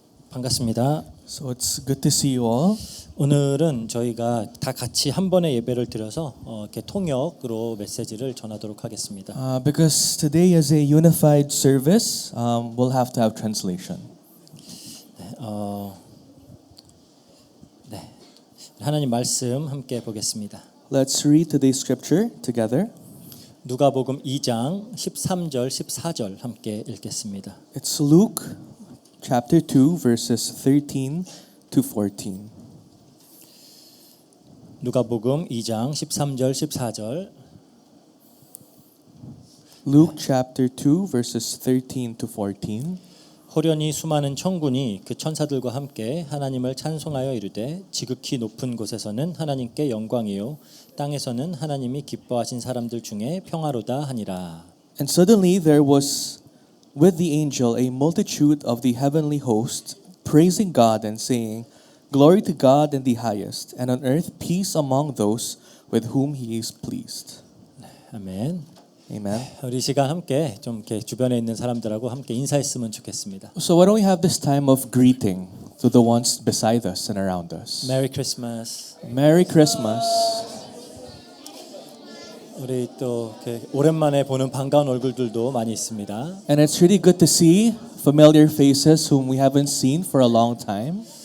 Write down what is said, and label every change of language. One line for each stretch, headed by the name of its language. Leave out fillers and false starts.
Korean: 반갑습니다.
English: So it's good to see you all.
Korean: 오늘은 저희가 다 같이 한 번의 예배를 드려서 이렇게 통역으로 메시지를 전하도록 하겠습니다.
English: Because today is a unified service, we'll have to have translation.
Korean: 네, 하나님 말씀 함께 보겠습니다.
English: Let's read today's scripture together.
Korean: 누가복음 2장 13절 14절 함께 읽겠습니다.
English: It's Luke chapter 2 verses 13 to 14.
Korean: 누가복음 2장 13절 14절.
English: Luke chapter 2 verses 13 to 14.
Korean: 호련히 수많은 천군이 그 천사들과 함께 하나님을 찬송하여 이르되 지극히 높은 곳에서는 하나님께 영광이요 땅에서는 하나님이 기뻐하신 사람들 중에 평화로다 하니라.
English: And suddenly there was with the angel a multitude of the heavenly host, praising God and saying, Glory to God in the highest, and on earth peace among those with whom he is pleased.
Korean: 아멘.
English: Amen.
Korean: 우리 시간 함께 좀 이렇게 주변에 있는 사람들하고 함께 인사했으면 좋겠습니다.
English: So why don't we have this time of greeting to the ones beside us and around us?
Korean: 메리 크리스마스.
English: Merry Christmas.
Korean: 우리 또 이렇게 오랜만에 보는 반가운 얼굴들도 많이 있습니다.
English: And it's really good to see familiar faces whom we haven't seen for a long time.